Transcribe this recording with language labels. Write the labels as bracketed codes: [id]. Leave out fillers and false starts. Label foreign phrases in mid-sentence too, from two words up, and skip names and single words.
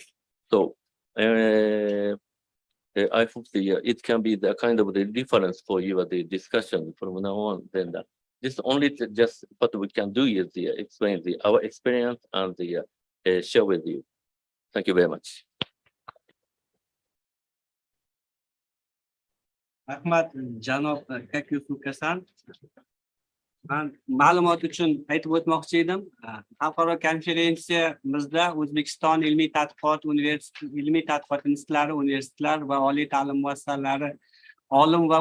[en] So I hope it can be the kind of the reference for your discussion from now on. Then this only just what we can do is explain our experience and share with you. Thank you very much. [uz] Rahmat janob Kakyusukasan. Men ma'lumot uchun aytib o'tmoqchi edim. Xalqaro konferensiyamizda O'zbekiston ilmiy tadqiqot institutlari, universitetlar va oliy ta'lim muassasalari olim va